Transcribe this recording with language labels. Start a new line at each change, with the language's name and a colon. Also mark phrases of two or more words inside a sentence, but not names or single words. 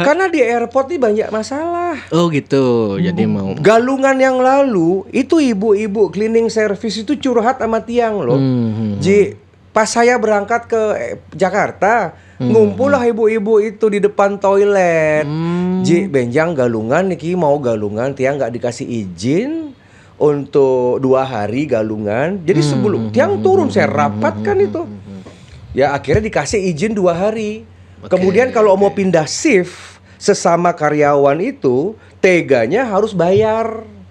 Indonesian: Karena di airport nih banyak masalah. Oh gitu. Jadi mau galungan yang lalu itu ibu-ibu
English: cleaning service
Indonesian: itu curhat sama Tiang loh. Ji, pas saya berangkat ke Jakarta, ngumpul lah ibu-ibu itu di depan toilet. Ji,
Balinese: benjang galungan niki
Indonesian: mau galungan, Tiang nggak dikasih izin untuk 2 hari galungan. Jadi sebelum Tiang turun saya rapatkan itu. Ya akhirnya dikasih izin 2 hari. Kemudian kalau mau pindah shift sesama karyawan itu teganya harus bayar.